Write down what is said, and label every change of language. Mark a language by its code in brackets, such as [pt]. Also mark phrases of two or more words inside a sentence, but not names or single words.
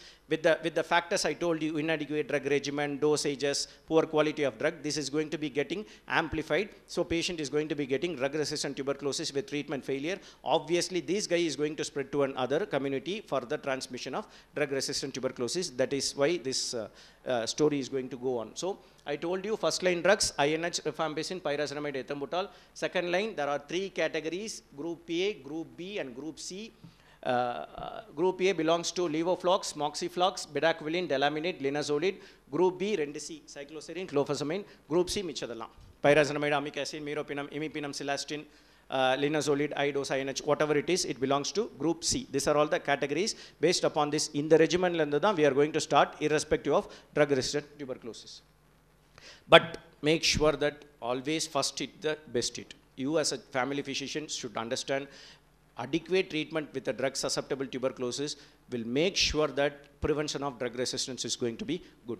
[en] With the factors I told you, inadequate drug regimen, dosages, poor quality of drug, this is going to be getting amplified. So patient is going to be getting drug-resistant tuberculosis with treatment failure. Obviously, this guy is going to spread to another community for the transmission of drug-resistant tuberculosis. That is why this story is going to go on. So I told you first line drugs, INH, rifampicin, pyrazinamide, ethambutol. Second line, there are 3 categories, group A, group B and group C. Group A belongs to levoflox, moxiflox, bedaquiline, delaminate, linezolid. Group B, RNTCP, cycloserine, clofazimine. Group C, michadallam. Pyrazinamide, amic acid, meropenem, imipinum, cilastin, linezolid, I-dose, INH, whatever it is, it belongs to group C. These are all the categories. Based upon this, in the regimen, we are going to start irrespective of drug-resistant tuberculosis. But make sure that always first hit the best hit. You as a family physician should understand adequate treatment with a drug-susceptible tuberculosis will make sure that prevention of drug resistance is going to be good.